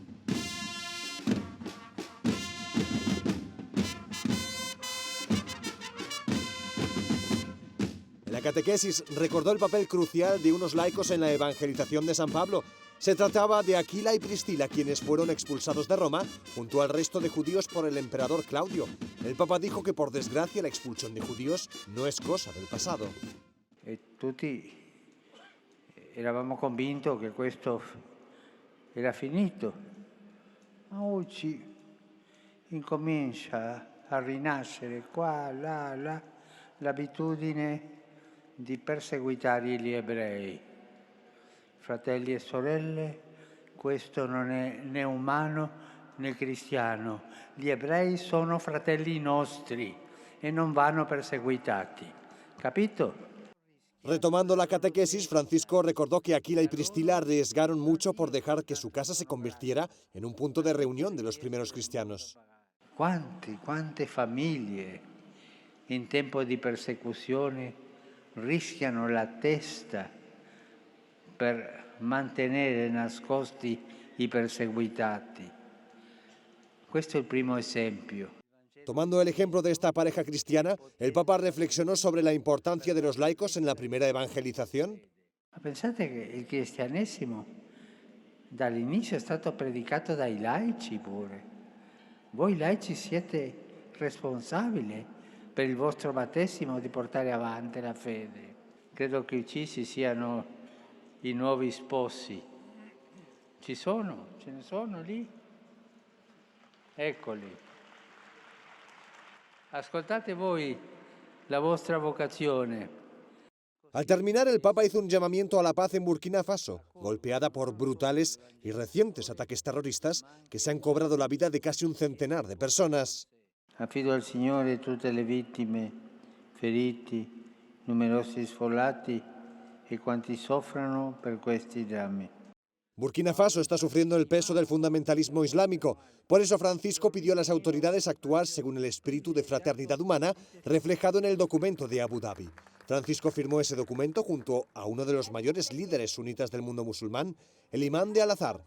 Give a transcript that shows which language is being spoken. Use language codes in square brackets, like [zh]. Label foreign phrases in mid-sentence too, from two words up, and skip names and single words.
[es] En la catequesis recordó el papel crucial de unos laicos en la evangelización de San Pablo. Se trataba de Aquila y Priscila, quienes fueron expulsados de Roma junto al resto de judíos por el emperador Claudio. El Papa dijo que, por desgracia, la expulsión de judíos no es cosa del pasado. [it] Tutti eravamo convinti che questo era finito, ma oggi incomincia a rinascere qua, là, l'abitudine di perseguitare gli ebrei. Fratelli e sorelle, questo non è né umano né cristiano. Gli ebrei sono fratelli nostri e non vanno perseguitati. Capito? [es] Retomando la catequesis, Francisco recordó que Aquila y Priscila arriesgaron mucho por dejar que su casa se convirtiera en un punto de reunión de los primeros cristianos. [it] Quante famiglie in tempo di persecuzione rischiano la testa per mantenere nascosti i perseguitati. Questo è il primo esempio. [es] Tomando el ejemplo de esta pareja cristiana, el Papa reflexionó sobre la importancia de los laicos en la primera evangelización. [it] Pensate che il cristianesimo dall'inizio è stato predicato dai laici pure. Voi laici siete responsabili per il vostro battesimo di portare avanti la fede. Credo che uccisi siano i nuovi sposi. Ce ne sono lì? Eccoli. Ascoltate voi la vostra vocazione. [es] Al terminar, el Papa hizo un llamamiento a la paz en Burkina Faso, golpeada por brutales y recientes ataques terroristas que se han cobrado la vida de casi un centenar de personas. [it] Affido al Signore tutte le vittime, feriti, numerosi sfollati e quanti soffrono per questi drammi. [es] Burkina Faso está sufriendo el peso del fundamentalismo islámico. Por eso Francisco pidió a las autoridades actuar según el espíritu de fraternidad humana reflejado en el documento de Abu Dhabi. Francisco firmó ese documento junto a uno de los mayores líderes sunitas del mundo musulmán, el imán de Al-Azhar.